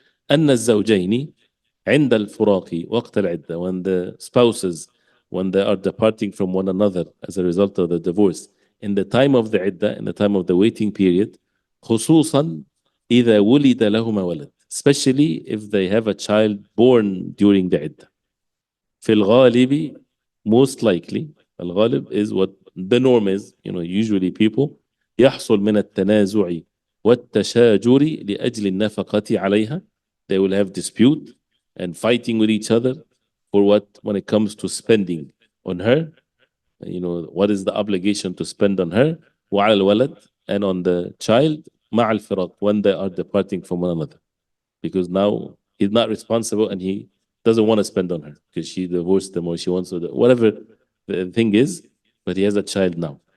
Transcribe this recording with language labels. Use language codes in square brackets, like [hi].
[ar] أن الزوجين عند الفراق وقت العدة, [en] when the spouses, when they are departing from one another as a result of the divorce, in the time of the عدة, in the time of the waiting period, [ar] خصوصا إذا ولد لهما ولد, [en] especially if they have a child born during the عدة. [ar] في الغالب, [en] most likely, [ar] الغالب [en] is what the norm is, usually people [ar] يحصل من التنازع والتشاجر لأجل النفقة عليها. [en] They will have dispute and fighting with each other for what, when it comes to spending on her, what is the obligation to spend on her, [ar] وعلى الولد, [en] and on the child, [ar] مع الفراق, [en] when they are departing from one another. Because now he's not responsible and he doesn't want to spend on her because she divorced him or she wants to, whatever the thing is, but he has a child now.